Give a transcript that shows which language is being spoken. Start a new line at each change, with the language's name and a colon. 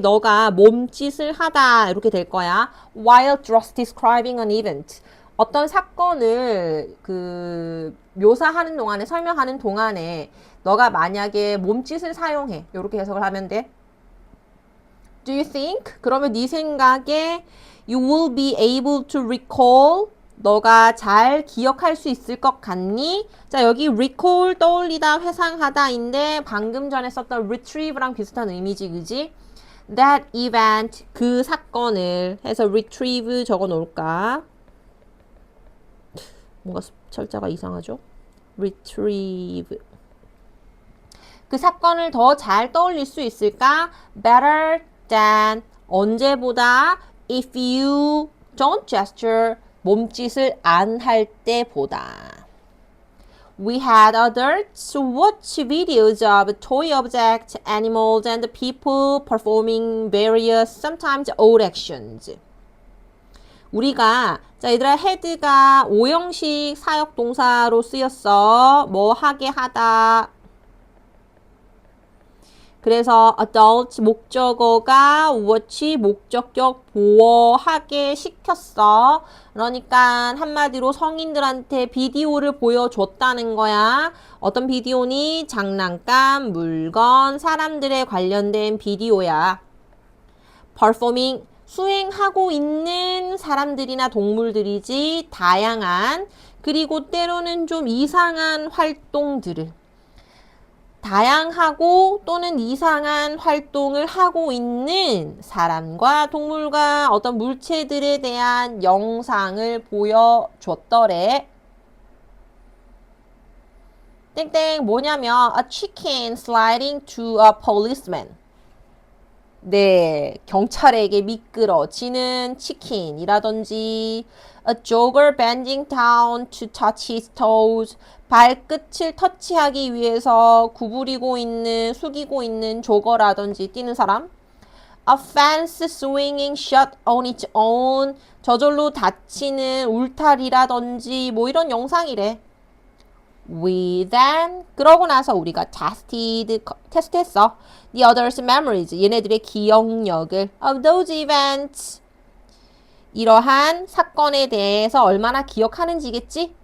Korean: 너가 몸짓을 하다 이렇게 될 거야.
English: While just describing an event.
Korean: 어떤 사건을 묘사하는 동안에 설명하는 동안에 너가 만약에 몸짓을 사용해. 이렇게 해석을 하면 돼.
English: Do you think?
Korean: 그러면 네 생각에
English: you will be able to recall
Korean: 너가 잘 기억할 수 있을 것 같니? 자, 여기 recall 떠올리다, 회상하다인데 방금 전에 썼던 retrieve랑 비슷한 의미지, 그지?
English: That event,
Korean: 그 사건을 해서 retrieve 적어 놓을까? 뭔가 철자가 이상하죠? retrieve. 그 사건을 더 잘 떠올릴 수 있을까?
English: Better than
Korean: 언제보다
English: if you don't gesture
Korean: 몸짓을 안 할 때보다.
English: We had adults watch videos of toy objects, animals, and people performing various, sometimes old actions.
Korean: 우리가 자 얘들아 had가 5형식 사역 동사로 쓰였어. 뭐 하게 하다. 그래서 adult 목적어가 watch 목적격 보어하게 시켰어. 그러니까 한마디로 성인들한테 비디오를 보여줬다는 거야. 어떤 비디오니? 장난감, 물건, 사람들에 관련된 비디오야. performing 수행하고 있는 사람들이나 동물들이지 다양한 그리고 때로는 좀 이상한 활동들을 다양하고 또는 이상한 활동을 하고 있는 사람과 동물과 어떤 물체들에 대한 영상을 보여줬더래. 땡땡 뭐냐면
English: a chicken sliding to a policeman.
Korean: 네, 경찰에게 미끄러지는 치킨이라든지
English: a jogger bending down to touch his toes.
Korean: 발끝을 터치하기 위해서 구부리고 있는, 숙이고 있는 조거라든지 뛰는 사람.
English: A fence swinging shut on its own.
Korean: 저절로 닫히는 울타리라든지 뭐 이런 영상이래.
English: We then
Korean: 그러고 나서 우리가 테스트했어.
English: The others' memories
Korean: 얘네들의 기억력을
English: of those events
Korean: 이러한 사건에 대해서 얼마나 기억하는지겠지?